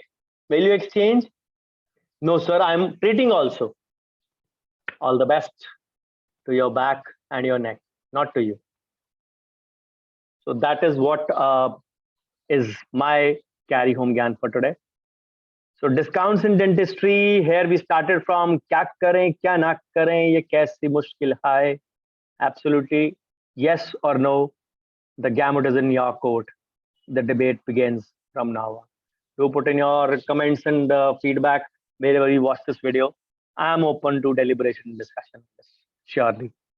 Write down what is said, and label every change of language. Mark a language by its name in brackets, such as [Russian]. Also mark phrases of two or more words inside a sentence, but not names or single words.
[English] Will you exchange? No, sir, I'm treating also. All the best to your back and your neck, not to you. So that is what is my carry home gyan for today. So discounts in dentistry. Here we started from [Hindi] क्या करें, क्या न करें, ये कैसी मुश्किल है. [English] Absolutely yes or no. The gamut is in your court. The debate begins from now on. Do put in your comments and feedback wherever you watch this video. I am open to deliberation and discussion. Surely.